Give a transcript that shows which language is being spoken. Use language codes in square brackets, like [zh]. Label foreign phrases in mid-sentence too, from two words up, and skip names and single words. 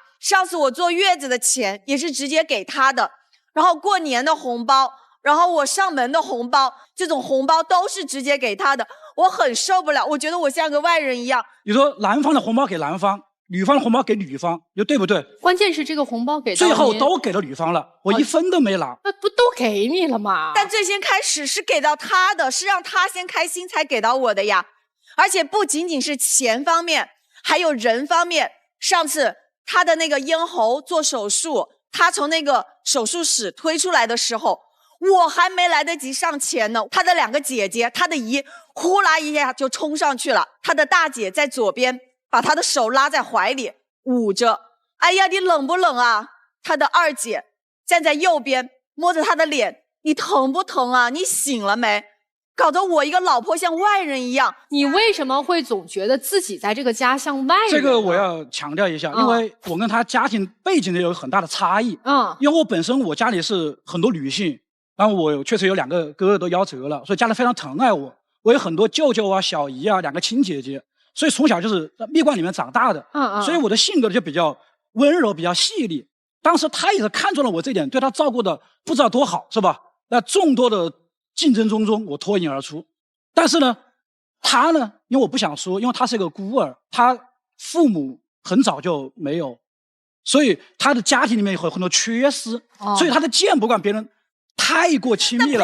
[zh] 上次我坐月子的錢也是直接給他的，然後過年的紅包，然後我上門的紅包，這種紅包都是直接給他的，我很受不了，我覺得我像個外人一樣。你說男方的紅包給男方，女方的紅包給女方，你說對不對？關鍵是這個紅包給到最後都給了女方了，我1分都沒拿。那不都給你了嗎？但最先開始是給到他的，是讓他先開心才給到我的呀。而且不僅僅是錢方面，還有人方面。上次他的那個咽喉做手術，他從那個手術室推出來的時候，我還沒來得及上前呢，他的2個姐姐，他的姨呼啦一下就衝上去了，他的大姐在左邊把他的手拉在懷裡捂着，哎呀，你冷不冷啊？他的2姐站在右邊摸着他的臉，你疼不疼啊？你醒了沒？搞得我一個老婆像外人一樣。你為什麼會總覺得自己在這個家像外人？這個我要強調一下，因為我跟他家庭背景有很大的差異。因為我本身我家裡是很多女性，然後我確實有2個哥哥都夭折了，所以家裡非常疼愛我。我有很多舅舅啊、小姨啊、2個親姐姐。所以從小就是蜜罐裡面長大的，所以我的性格就比較溫柔，比較細膩。當時他也是看中了我這一點，對他照顧的不知道多好，是吧？那眾多的競爭中，我脫穎而出。但是呢，他呢，因為我不想說，因為他是一個孤兒，他父母很早就沒有，所以他的家庭裡面有很多缺失，所以他的見不慣別人太過親密了。